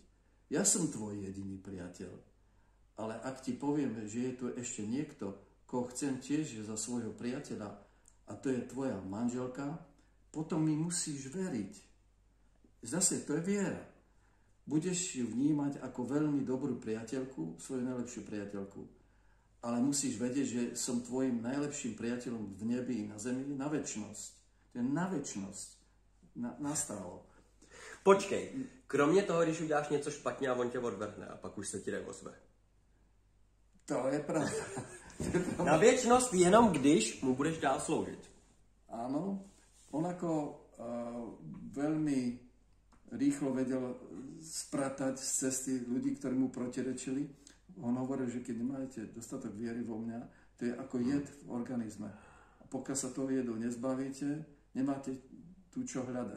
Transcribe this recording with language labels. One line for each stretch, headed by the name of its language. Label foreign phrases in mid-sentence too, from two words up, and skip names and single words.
Slovak: Ja som tvoj jediný priateľ. Ale ak ti poviem, že je tu ešte niekto, koho chcem tiež za svojho priateľa a to je tvoja manželka, potom mi musíš veriť. Zase, to je viera. Budeš ju vnímať ako veľmi dobrú priateľku, svoju najlepšiu priateľku. Ale musíš vedieť, že som tvojim najlepším priateľom v nebi i na zemi na večnosť. To je na večnosť. Nastálo.
Czech: Počkej, kromě toho, když uděláš něco špatně a on tě odvrhne a pak už se ti neozve. To je pravda. Na věčnost jenom když mu budeš dál sloužit.
Slovak: Áno, on ako veľmi rýchlo vedel spratať z cesty ľudí, ktorí mu protirečili. On hovoril, že keď nemáte dostatok viery vo mňa, to je ako jed v organizme. A pokiaľ sa toho jedu nezbavíte, nemáte tu čo hľadať.